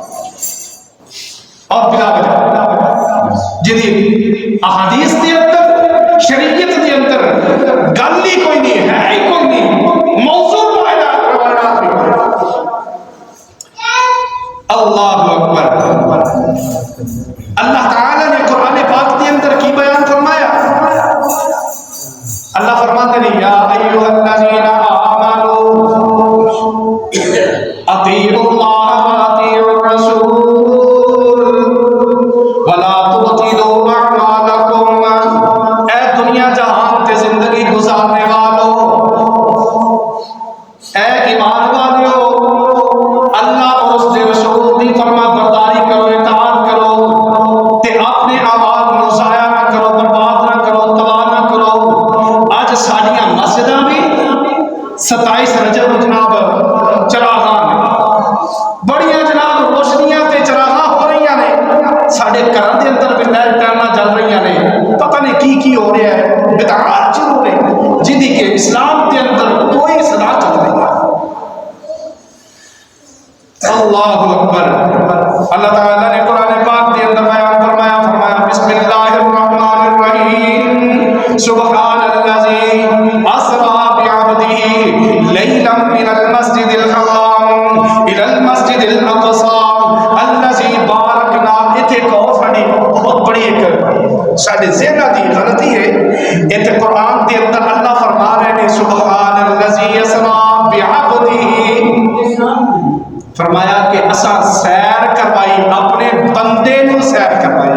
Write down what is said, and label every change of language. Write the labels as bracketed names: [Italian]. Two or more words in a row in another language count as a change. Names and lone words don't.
[Punjabi] اور بلا وجہ جدی احادیث دے اندر شریعت دے اندر گل ہی کوئی نہیں ہے، ہی کوئی نہیں، موضوع روایات بھی [Arabic] اللہ اکبر۔ [Urdu] اللہ تعالی نے قرآن پاک کے اندر کی بیان فرمایا؟ اللہ فرماتے ہیں [Arabic] یا ایھا الذین آمنوا اطیعوا اللہ واطیعوا الرسول ولا تبطلوا اعمالکم۔ [Punjabi] اے دنیا جہان تے زندگی گزارنے والوں، اے ایمان والوں، اللہ اور اس کے رسول کی فرما برداری کرو، اطاعت کرو تے اپنے اعمال نو ضائع نہ کرو، برباد نہ کرو، تباہ نہ کرو۔ اج ساڈیاں مسجداں بھی 27 رجب جناب چراغاں بڑیاں جناب روشنیاں تے چراغاں ہو رہی نے، ساڈے گھراں دے اندر بھی لائٹاں جل رہی نے، پتہ نہیں کی ہو رہا ہے، بدعات شروع نے جدی کہ اسلام کے اندر کوئی صداقت نہیں۔ [Arabic] اللہ اکبر۔ [Urdu] اللہ تعالیٰ نے قرآن پاک کے اندر بیان فرمایا [Arabic] بسم اللہ الرحمن الرحیم سبحان الذی اسری بعبدہ لیلا من المسجد الحرام الی المسجد الاقصی الذی بارکنا۔ [Punjabi] اتنے کو ساری بہت بڑی ایک سارے ذہن کی غلطی ہے، اتنے قرآن کے اندر اللہ فرما رہے ہیں [Arabic] سبحان الذی اسری بعبدہ، [Punjabi] فرمایا کہ اساں سیر کروائی، اپنے بندے نو سیر کروائی۔